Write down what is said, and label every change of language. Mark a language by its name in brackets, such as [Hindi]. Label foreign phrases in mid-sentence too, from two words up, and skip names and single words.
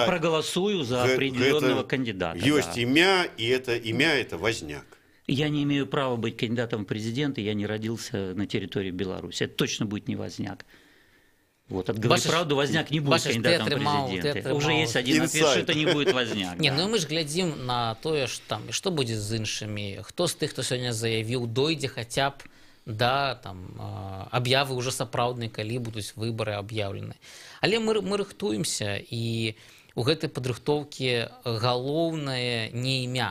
[Russian] Я проголосую за определенного кандидата. Есть имя, и это имя – это Возняк. Я не имею права быть кандидатом в президенты, я не родился на территории Беларуси. Это точно будет не Возняк. Вот, от «Говори правду» Возняк не будет кандидатом в президенты. Уже есть один ответ, что это не будет Возняк. [Belarusian] Не, ну мы ж глядзім на тое, што будзе з іншымі. Хто з тых, хто сёння заявіў, дойдзе хаця б да там аб'явы ўжо сапраўдныя, калі будуць выбары аб'яўлены. Але мы рыхтуемся, і у гэтай падрыхтоўкі галоўнае не імя.